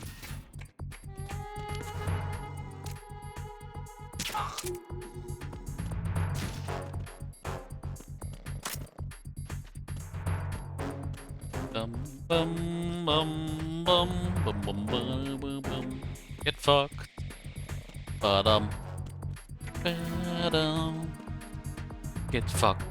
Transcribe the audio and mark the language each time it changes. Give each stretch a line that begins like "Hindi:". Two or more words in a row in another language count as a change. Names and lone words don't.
English: Bum bum bum bum bum bum bum bum bum. Get fucked. Ba-dum. Ba-dum. Get fucked.